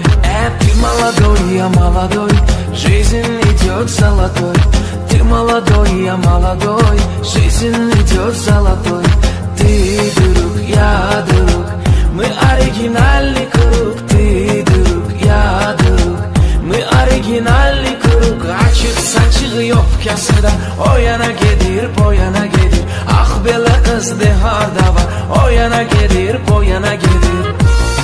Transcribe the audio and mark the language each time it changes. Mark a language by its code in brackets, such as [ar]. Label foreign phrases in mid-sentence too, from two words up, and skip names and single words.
[ru] Ты молодой, я молодой, жизнь идет золотой. Ты молодой, я молодой, жизнь идет золотой. Ты друг, я друг, мы оригинальный круг. Ты друг, я друг, мы оригинальный круг. [gag] Açık saçık yok kasıda, o yana gelir, bu yana gelir. Ah bela kız deharda var, o yana gelir, bu yana gelir.